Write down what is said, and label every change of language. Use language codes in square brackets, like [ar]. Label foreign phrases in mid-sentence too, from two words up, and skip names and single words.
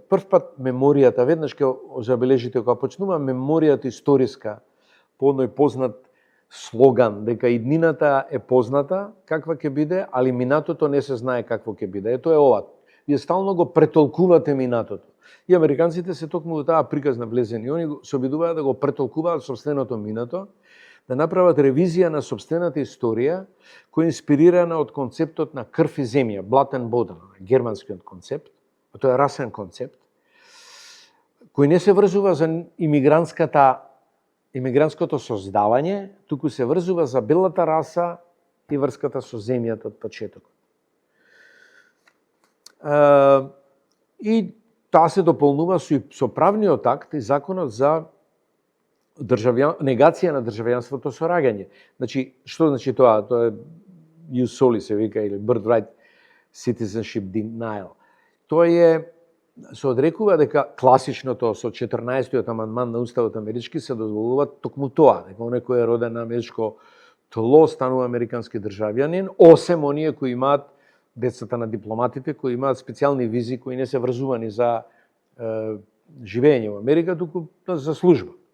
[mk] Прв пат меморијата, веднаш ќе забележите кога почнува меморијата историска, по оној познат слоган дека иднината е позната каква ќе биде, али минатото не се знае какво ќе биде. Ето е ова. Вие стално го претолкувате минатото. И американците се токму во таа приказна влезени. Они се обидуваат да го претолкуваат сопственото минато, да направат ревизија на сопствената историја, која е инспирирана од концептот на крв и земја, [en] blood and water, [mk] германскиот концепт, тоа е расен концепт, кој не се врзува за имигрантското создавање, туку се врзува за белата раса и врската со земјата од почетокот. И таа се дополнува со правниот акт и законот за негација на државјанството со раѓање. Значи, што значи тоа? Тоа е [la] ius soli [mk] се вика, или [en] birthright citizenship denial. [mk] Тоа е, се одрекува дека класичното со 14-тиот амандман на Уставот амерички се дозволува токму тоа, дека оној кој е роден на америчко тло станува американски државјанин, осем оние кои имаат децата на дипломатите, кои имаат специјални визи, кои не се врзувани за живење во Америка, туку за служба.